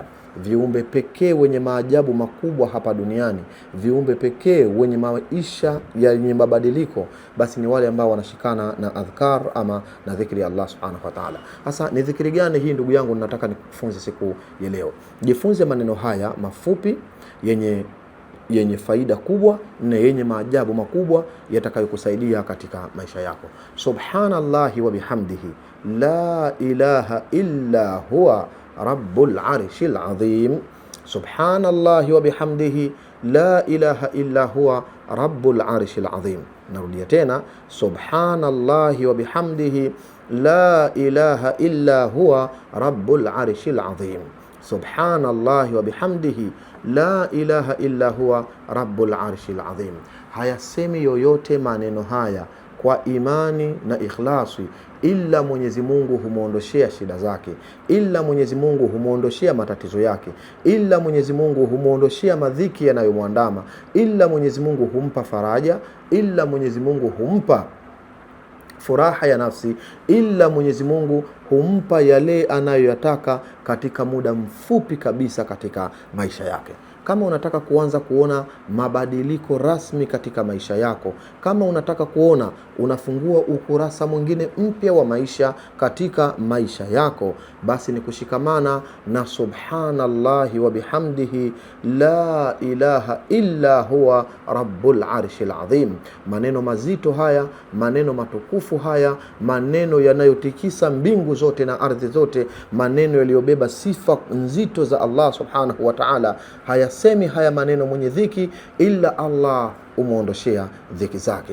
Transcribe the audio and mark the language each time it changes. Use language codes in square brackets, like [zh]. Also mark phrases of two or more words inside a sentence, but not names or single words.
[sw] Viumbe pekee wenye maajabu makubwa hapa duniani, viumbe pekee wenye maisha yenye mabadiliko, basi ni wale ambao wanashikana na adhkar ama na dhikri ya Allah [ar] سبحانه وتعالى. [sw] Sasa ni dhikri gani hii ndugu yangu nataka nikufunze siku ya leo? Jifunze maneno haya mafupi yenye faida kubwa na yenye maajabu makubwa yatakayokusaidia katika maisha yako. [ar] سبحان الله وبحمده لا إله إلا هو رب العرش العظيم. سبحان الله وبحمده لا إله إلا هو رب العرش العظيم. [sw] Narudia tena, [ar] سبحان الله وبحمده لا إله إلا هو رب العرش العظيم. سبحان الله وبحمده لا إله إلا هو رب العرش العظيم. [sw] Hayasemi yoyote maneno haya kwa imani na ikhlasi, illa Mwenyezi Mungu humuondoshea shida zake, illa Mwenyezi Mungu humuondoshea matatizo yake, illa Mwenyezi Mungu humuondoshea madhiki yanayomwandama, illa Mwenyezi Mungu humpa faraja, illa Mwenyezi Mungu humpa furaha ya nafsi, ila Mwenyezi Mungu humpa yale anayoyataka katika muda mfupi kabisa katika maisha yake. Kama unataka kuanza kuona mabadiliko rasmi katika maisha yako, kama unataka kuona unafungua ukurasa mwingine mpya wa maisha katika maisha yako, basi ni kushikamana na [ar] سبحان الله وبحمده لا إله إلا هو رب العرش العظيم. [sw] Maneno mazito haya, maneno matukufu haya, maneno yanayotikisa mbingu zote na ardhi zote, maneno yaliyobeba sifa nzito za Allah [ar] سبحانه وتعالى. [sw] Hayasemi haya maneno mwenye dhiki, ila Allah umuondoshea dhiki zake.